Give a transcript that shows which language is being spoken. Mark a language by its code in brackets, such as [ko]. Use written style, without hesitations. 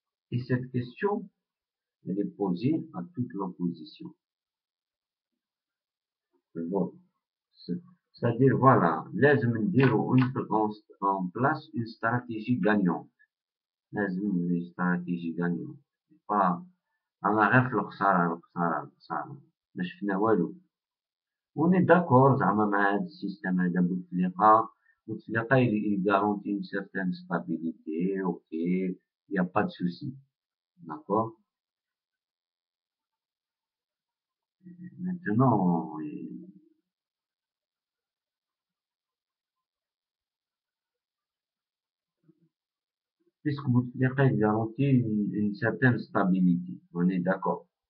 [fr] Et cette question, elle est posée à toute l'opposition. Bon. C'est-à-dire, voilà, [ar] لازم نديروا [fr] en place une stratégie gagnante. [ar] لازم [fr] une stratégie gagnante. [ar] Pas أنا غير في الخسارة ما شفنا والو. [fr] On est d'accord [ar] زعما مع هذا السيستم هذا [fr] بوتفليقة il garantit une certaine stabilité, ok, il n'y a pas de souci. D'accord? Maintenant, puisque Bouteflika il garantit une certaine stabilité, on est d'accord.